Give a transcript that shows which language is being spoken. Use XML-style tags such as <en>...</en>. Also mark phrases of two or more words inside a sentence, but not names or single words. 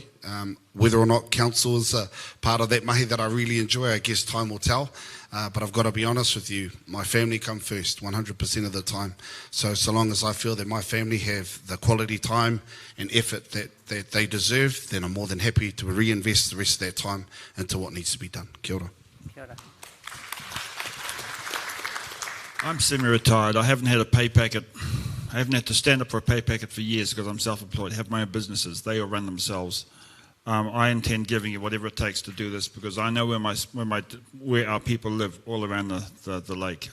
<en>Whether or not council is a part of that mahi that I really enjoy, I guess time will tell. But I've got to be honest with you, my family come first 100% of the time. So long as I feel that my family have the quality time and effort that they deserve, then I'm more than happy to reinvest the rest of that time into what needs to be done.</en> <mi>Kia ora. Kia ora.</mi> <en>I'm semi-retired. I haven't had a pay packet. I haven't had to stand up for a pay packet for years because I'm self-employed, have my own businesses. They all run themselves. I intend giving you whatever it takes to do this because I know where our people live all around the lake.</en>